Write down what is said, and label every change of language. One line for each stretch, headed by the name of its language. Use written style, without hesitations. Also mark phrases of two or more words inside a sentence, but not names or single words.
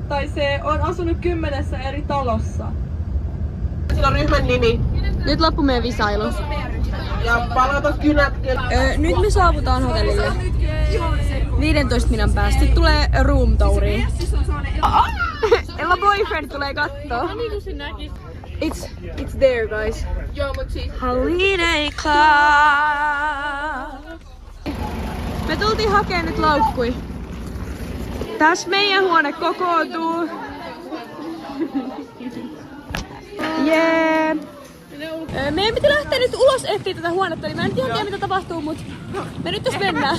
Finnish: Tai C on asunut 10 eri talossa. Sillä on ryhmän nimi. Nyt loppu meidän visailu. Ja palata kynät. Nyt me saavutaan hotellille. 15 minuutin päästä. Sitten tulee room touriin. Ella boyfriend tulee kattoo.
English: It's there, guys.
Finnish: Joo, mut siis. Holiday Club. Me tultiin hakemaan nyt laukkui. Tässä meidän huone kokoontuu. Yeah. Meidän piti lähteä nyt ulos etsiä tätä huonetta, niin mä en tiedä mitä tapahtuu, mut me nyt tässä mennään.